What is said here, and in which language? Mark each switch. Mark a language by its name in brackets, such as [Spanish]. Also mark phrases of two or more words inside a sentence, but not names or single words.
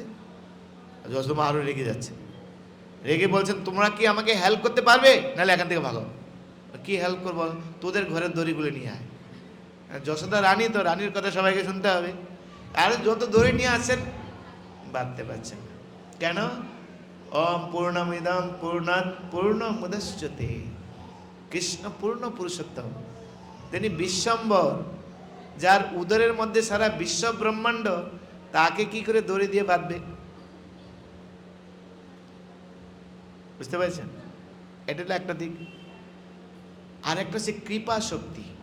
[Bangla] যশোদা আরও রেগে যাচ্ছে, রেগে বলছেন, তোমরা কি আমাকে হেল্প করতে পারবে, নাহলে এখান থেকে ভাগো। কি হেল্প করবো? তোদের ঘরের দড়িগুলো নিয়ে আয়। যশোদা রানী তো, রানীর কথা সবাইকে শুনতে হবে। আর যত দড়ি নিয়ে আসেন বাঁধতে পারছেন না। কেন? [Sanskrit] ওম পূর্ণমিদম পূর্ণাৎ পূর্ণমুদচ্যতে। [Bangla] কৃষ্ণ পূর্ণ পুরুষোত্তম, তিনি বিশ্বম্বর, যার উদরের মধ্যে সারা বিশ্ব ব্রহ্মাণ্ড, তাকে কি করে দড়ি দিয়ে বাঁধবে? বুঝতে পারছেন? এটা হলো একটা দিক। আর একটা হচ্ছে কৃপা শক্তি।